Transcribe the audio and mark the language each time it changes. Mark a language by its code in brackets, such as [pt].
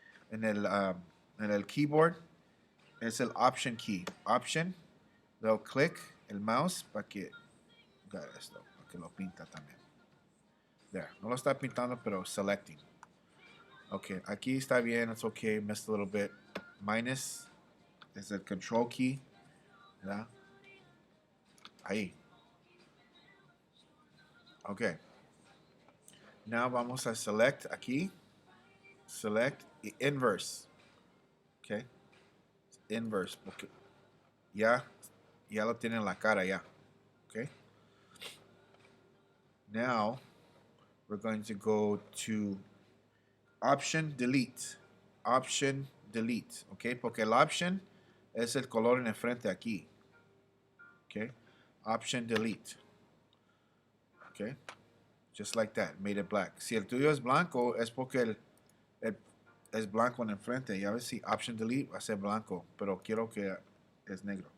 [es] En el keyboard es el option key. Option. Luego click el mouse para que esto, para que lo pinta también. [en] There. [es] No lo está pintando, pero selecting. [en] Okay, [es] aquí está bien. [en] It's okay. Missed a little bit. Minus is the control key. [es] ¿Verdad? Ahí. [en] Okay. Now [es] vamos a select aquí. [en] Select inverse. Okay. Inverse. Okay. [es] Ya lo tiene en la cara ya. Okay. [en] Now we're going to go to option delete. Option delete. Okay. [es] Porque el option es el color en el frente aquí. [en] Okay. Option delete. Okay. Just like that. Made it black. [es] Si el tuyo es blanco, es porque es blanco en el frente. Ya ves si option delete va a ser blanco. Pero quiero que es negro.